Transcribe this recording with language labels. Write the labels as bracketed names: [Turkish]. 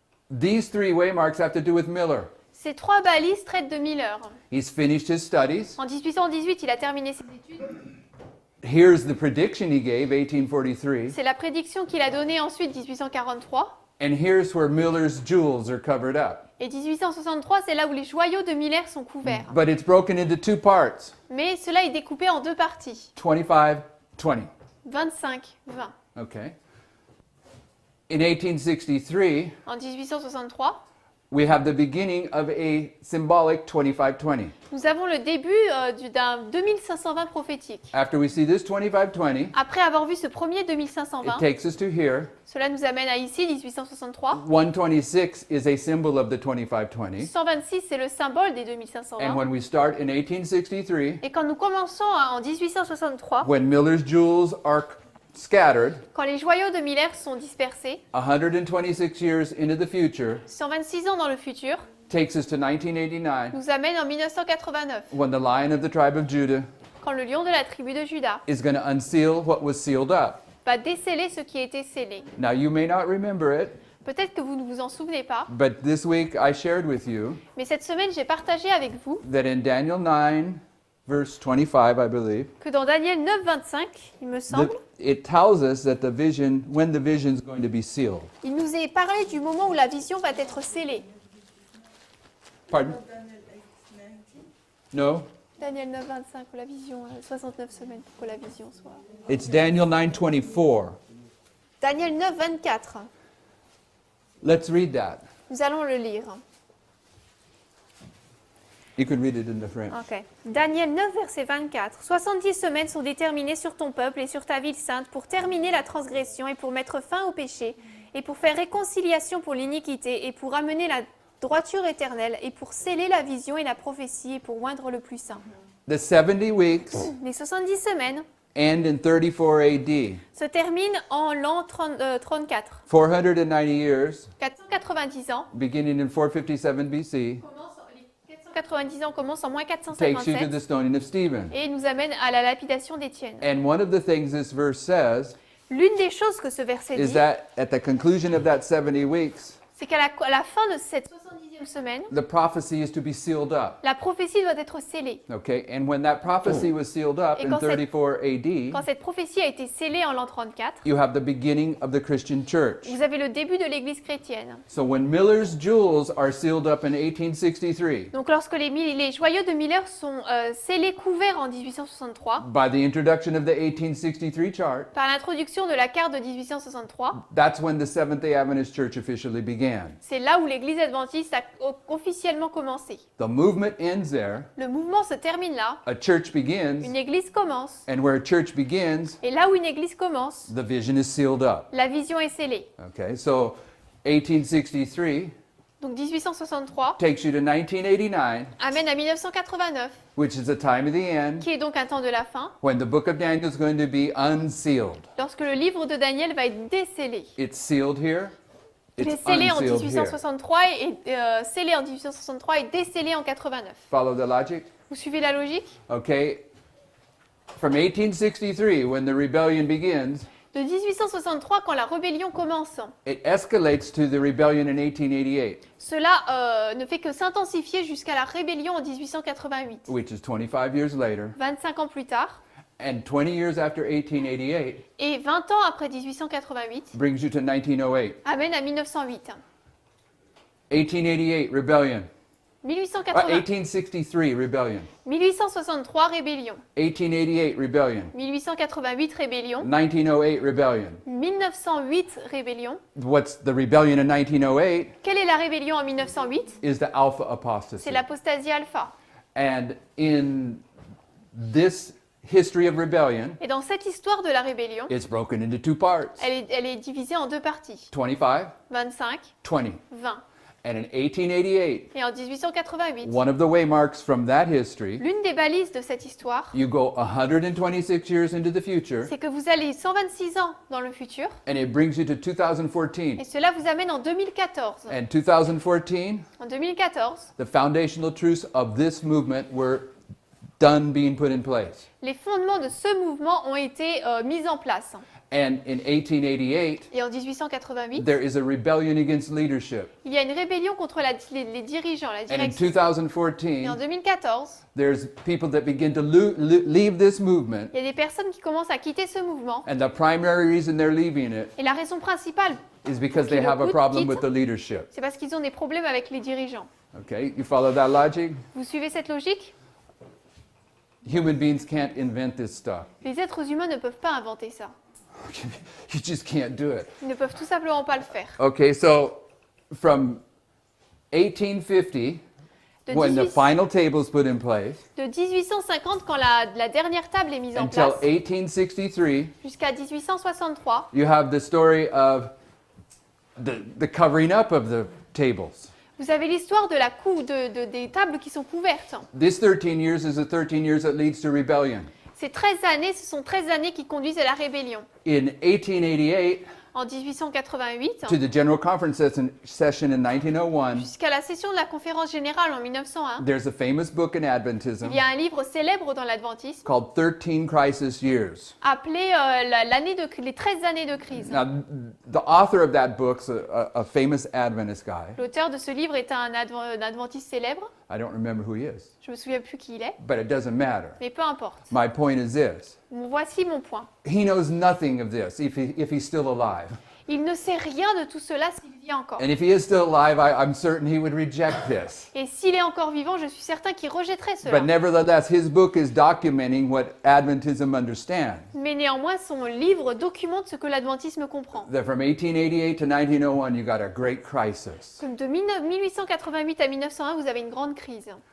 [English] these three waymarks have to do with Miller. [French] ces 3 balises traitent de Miller. [English] He's finished his studies. [French] En 1818, il a terminé ses études. [English] Here's the prediction he gave, 1843. [French] C'est la prédiction qu'il a donnée ensuite, 1843. [English] And here's where Miller's jewels are covered up. [French] Et 1863, c'est là où les joyaux de Miller sont couverts. [English] But it's broken into 2 parts, [French] Mais cela est découpé en 2 parties. [English] 25, 20. [French] 25, 20. [English] Okay. In 1863, [French] En 1863, [English] we have the beginning of a symbolic 25-20. [French] nous avons le début d'un 2520 prophétique. [English] After we see this 25-20, [French] Après avoir vu ce premier [English] it [French] 2520, [English] takes us to here. [French] cela nous amène à ici, 1863. [English] 126 is a symbol of the 25-20. [French] 126, c'est le symbole des [English] And [French] 2520. [English] when we start in 1863, [French] Et quand nous commençons en 1863, [English] when Miller's jewels are scattered, [French] quand les joyaux de Miller sont dispersés, [English] 126 years into the future, [French] 126 ans dans le futur, [English] takes us to 1989, [French] nous amène en 1989, [English] when the Lion of the tribe of Judah [French] quand le lion de la tribu de Juda [English] is going to unseal what was sealed up. [French] va déceler ce qui a été scellé. [English] Now, you may not remember it, [French] Peut-être que vous ne vous en souvenez pas, [English] but this week I shared with you [French] mais cette semaine, j'ai partagé avec vous [English] that in Daniel 9, verse 25, I believe, [French] que dans Daniel 9, 25, il me semble, [English] it tells us that the vision, when the vision is going to be sealed. [French] il nous est parlé du moment où la vision va être scellée. [English] Pardon? Daniel 8:19. No? [French] Daniel 9, 25, pour la vision, 69 semaines pour que la vision soit. [English] It's Daniel 9:24. [French] Daniel 9, 24. [English] Let's read that. [French] Nous allons le lire. [English] You can read it in the French. [French] Ok. Daniel 9, verset 24. 70 semaines sont déterminées sur ton peuple et sur ta ville sainte pour terminer la transgression et pour mettre fin au péché et pour faire réconciliation pour l'iniquité et pour amener la droiture éternelle et pour sceller la vision et la prophétie et pour oindre le plus saint. [English] The 70 weeks [French] Les 70 semaines [English] end in 34 AD. [French] se terminent en l'an 34. [English] 490 years, [French] 490 ans. [English] beginning in 457 BC, [French] Les 490 ans commencent en moins [English] takes you to [French] 457 [English] the stoning of Stephen. [French] et nous amène à la lapidation d'Étienne. [English] And one of the things this verse says [French] L'une des choses que ce verset [English] is [French] dit, [English] that at the conclusion of that 70 weeks, [French] c'est qu'à la fin de cette 70e semaine, [English] the prophecy is to be sealed up. [French] la prophétie doit être scellée. [English] Okay, and when that prophecy was sealed up [French] Et [English] in [French] quand cette- [English] 34 AD, [French] Quand cette prophétie a été scellée en l'an 34, [English] you have the beginning of the Christian church. [French] vous avez le début de l'Église chrétienne. [English] So when Miller's jewels are sealed up in 1863, [French] Donc lorsque les joyaux de Miller sont scellés, couverts en 1863, [English] by the introduction of the 1863 chart, [French] par l'introduction de la carte de 1863, [English] that's when the Seventh-day Adventist Church officially began. [French] c'est là où l'Église adventiste a officiellement commencé. [English] The movement ends there, [French] Le mouvement se termine là, [English] a church begins, [French] une Église commence, [English] and where a church begins, [French] et là où une Église commence, [English] the vision is sealed up. [French] la vision est scellée. [English] Okay, so 1863 [French] Donc 1863 [English] takes you to 1989, [French] amène à 1989, [English] which is the time of the end, [French] qui est donc un temps de la fin, [English] when the book of Daniel is going to be unsealed. [French] lorsque le livre de Daniel va être décellé. [English] It's sealed here, [French] Il [English] it's [French] est scellé en [English] unsealed here. [French] 1863 et scellé en 1863 et décellé en 89. [English] Follow the logic? [French] Vous suivez la logique? [English] Okay. From 1863, when the rebellion begins, [French] De 1863, quand la rébellion commence, [English] it escalates to the rebellion in 1888, [French] cela ne fait que s'intensifier jusqu'à la rébellion en 1888. [English] which is 25 years later. [French] 25 ans plus tard, [English] And 20 years after 1888 [French] et 20 ans après 1888, [English] brings you to 1908. [French] amène à 1908. [English] 1888, rebellion. [French] 1863, [English] 1863, rebellion. [French] 1863, rébellion. [English] 1888, rebellion. [French] 1888, rébellion. [English] 1908, rebellion. [French] 1908, rébellion. [English] What's the rebellion in 1908 [French] Quelle est la rébellion en 1908? [English] is the alpha apostasy. [French] C'est l'apostasie alpha. [English] And in this history of rebellion, [French] Et dans cette histoire de la rébellion, [English] it's broken into 2 parts, [French] elle est divisée en 2 parties. [English] 25, [French] 25, [English] 20. [French] 20. [English] And in 1888, [French] Et en 1888, [English] one of the waymarks from that history, [French] l'une des balises de cette histoire, [English] you go 126 years into the future, [French] c'est que vous allez 126 ans dans le futur, [English] and it brings you to [French] et [English] 2014. [French] cela vous amène en 2014. [English] And 2014, [French] En 2014, [English] the foundational truths of this movement were done being put in place. [French] les fondements de ce mouvement ont été mis en place. [English] And in 1888, [French] Et en 1888, [English] there is a rebellion against leadership. [French] il y a une rébellion contre les dirigeants, la [English] And in [French] direction. Et [English] 2014, [French] en 2014, [English] there's people that begin to leave this movement, [French] il y a des personnes qui commencent à quitter ce mouvement. [English] and the primary reason they're leaving it [French] Et la raison principale, [English] is because they [French] Qui le [English] have a [French] coûte, [English] problem [French] quitte. [English] with the leadership. [French] c'est parce qu'ils ont des problèmes avec les dirigeants. [English] Okay, you follow that logic? [French] Vous suivez cette logique? [English] Human beings can't invent this stuff. [French] Les êtres humains ne peuvent pas inventer ça. [English] You just can't do it. [French] Ils ne peuvent tout simplement pas le faire. [English] Okay, so from 1850, [French] De, [English] when the [French] 18 [English] final table is put in place, [French] de 1850, quand la dernière table est mise en [English] until [French] place, [English] 1863, [French] jusqu'à 1863, [English] you have the story of the covering up of the tables. [French] vous avez l'histoire de des tables qui sont couvertes. [English] This 13 years is the 13 years that leads to rebellion. [French] Ces 13 années, ce sont 13 années qui conduisent à la rébellion. [English] In 1888, [French] En 1888, [English] to the General Conference session in 1901, [French] jusqu'à la session de la conférence générale en 1901, [English] there's a famous book in Adventism [French] il y a un livre célèbre dans l'adventisme [English] called 13 Crisis Years. [French] appelé les 13 années de crise. [English] Now, the author of that book's a famous Adventist guy. [French] L'auteur de ce livre est un adventiste célèbre. [English] I don't remember who he is, [French] Je me souviens plus qui il est, [English] but it doesn't matter. [French] mais peu importe. [English] My point is this. [French] Voici mon point. [English] He knows nothing of this if he's still alive. [French] Il ne sait rien de tout cela s'il vit encore. [English] And if he is still alive, I'm certain he would reject this. [French] Et s'il est encore vivant, je suis certain qu'il rejetterait [English] But [French] cela. [English] nevertheless, his book is documenting what Adventism understands. [French] Mais néanmoins, son livre documente ce que l'adventisme comprend. [English] That from 1888 to 1901, you got a great crisis. [French] Comme de 1888 à 1901, vous avez une grande crise.